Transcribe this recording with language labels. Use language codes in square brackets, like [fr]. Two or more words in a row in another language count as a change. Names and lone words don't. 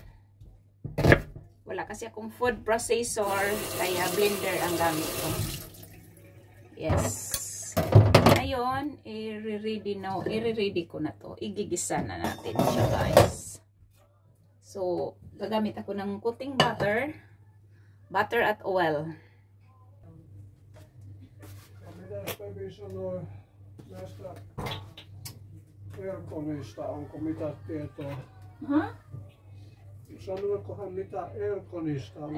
[tl] Wala kasi akong [en] food processor, [tl] kaya blender ang gamit ko. Yes. Ngayon, i-ready ko na to. Igigisa na natin siya guys. So, gagamit ako ng [en] cooking butter [tl] at oil. [fi] Näistä Erkonista, onko mitä tietoa? Sanoikohan mitä Erkonista?